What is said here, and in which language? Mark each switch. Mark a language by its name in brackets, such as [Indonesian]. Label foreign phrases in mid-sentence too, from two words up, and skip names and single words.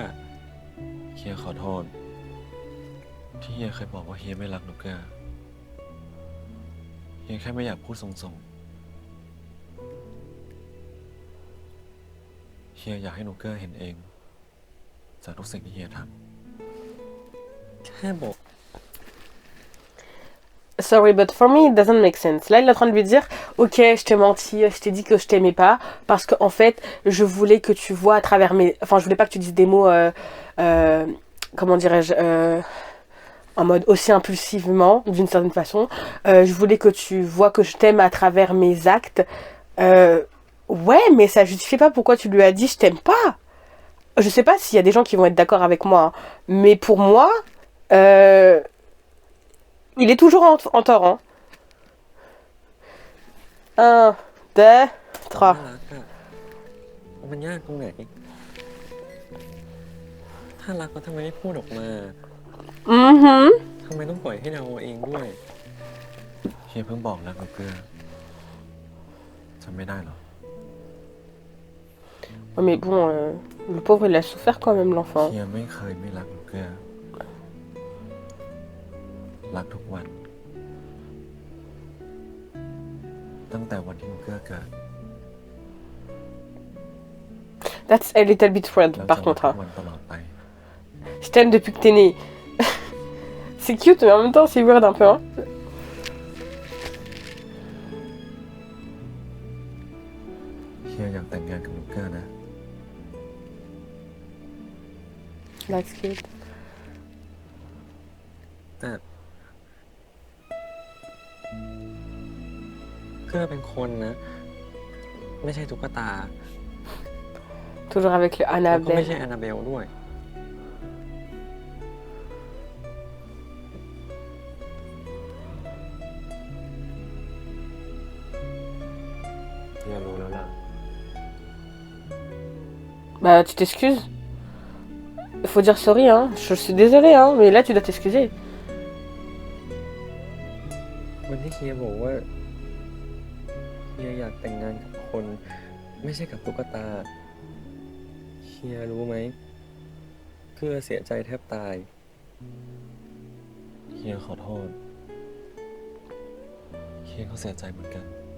[Thai] เฮียขอโทษ ที่เฮียเคยบอกว่าเฮียไม่รักหนูเกื้อ เฮียแค่ไม่อยากพูดส่งๆ เฮียอยากให้หนูเกื้อเห็นเอง จากทุกสิ่งที่เฮียท แค่บอก [English] Sorry, but for me, it doesn't make sense. [French] Là, il est en train de lui dire, ok, je t'ai menti, je t'ai dit que je t'aimais pas, parce que en fait, je voulais que tu vois à travers mes... Enfin, je voulais pas que tu dises des mots, comment dirais-je, en mode aussi impulsivement, d'une certaine façon. Je voulais que tu vois que je t'aime à travers mes actes. Ouais, mais ça justifie pas pourquoi tu lui as dit je t'aime pas. Je sais pas s'il y a des gens qui vont être d'accord avec moi, hein, mais pour moi... il est toujours en tort, hein. 1, 2, 3. [Thai] น่ารักอะมันยากตรงไหน ถ้ารักก็ทำไมไม่พูดออกมา Mhm. ทำไมต้องปล่อยให้เราเอาเองด้วย ำ เฮียเพิ่งบอกรักหนูเกื้อจำไม่ได้เหรอ [French] Ouais, mais bon, le pauvre, il a souffert quand même, l'enfant. [Thai] เฮียไม่เคยไม่รักหนูเกื้อ รักทุกวัน ตั้งแต่วันที่หนูเกื้อเกิด [English] That's a little bit weird, [Thai] แล้ว [French] par [Thai] จะรัก [French] contre. [Thai] ทุ [French] Hein. [Thai] กวันตลอดไป [French] Je t'aime depuis que t'es né. C'est cute, mais en même temps, c'est weird un peu, hein. [Thai] เฮียอยากแต่งงานกับหนูเกื้อนะ [English] That's cute. [Thai] แต่เกื้อเป็นคนนะ ไม่ใช่ตุ๊กตา [French] Toujours avec le [Thai] แล้วก็ไม่ [French] Annabelle. [Thai] ใช่แอนนาเบลด้วย เฮียรู้แล้วล่ะ [French] Bah, tu t'excuses. Faut dire sorry, hein. Je suis désolée, hein, mais là, tu dois t'excuser. [Thai] วันที่เฮียบอกว่าเฮียอยากแต่งงานกับคน ไม่ใช่กับตุ๊กตาเฮียรู้ไหมเกื้อเสียใจแทบตาย เฮียขอโทษ เฮียก็เสียใจเหมือนกัน